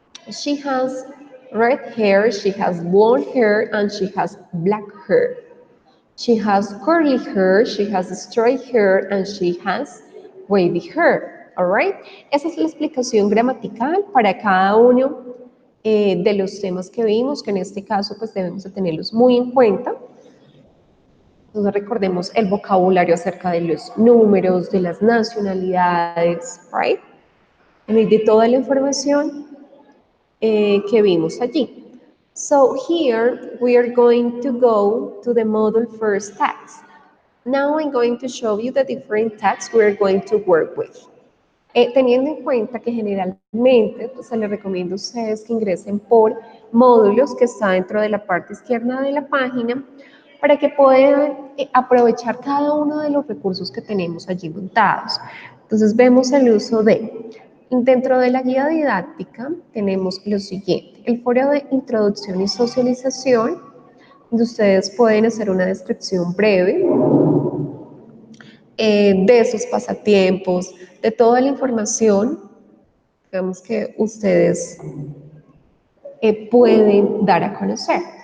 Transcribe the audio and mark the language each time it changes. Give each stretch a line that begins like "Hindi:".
English: She has red hair, she has blonde hair, and she has black hair. She has curly hair, she has straight hair, and she has wavy hair. All right?
Spanish: Esa es la explicación gramatical para cada uno de los temas que vimos, que en este caso pues debemos de tenerlos muy en cuenta. Entonces recordemos el vocabulario acerca de los números, de las nacionalidades, right? Y de toda la información que vimos allí.
English: So here we are going to go to the model first tags. Now I'm going to show you the different tags we're going to work with.
Spanish: Teniendo en cuenta que generalmente pues, se les recomienda a ustedes que ingresen por módulos que está dentro de la parte izquierda de la página para que puedan aprovechar cada uno de los recursos que tenemos allí montados. Entonces vemos el uso de, dentro de la guía didáctica tenemos lo siguiente, el foro de introducción y socialización, donde ustedes pueden hacer una descripción breve de sus pasatiempos, de toda la información, digamos que ustedes pueden dar a conocer.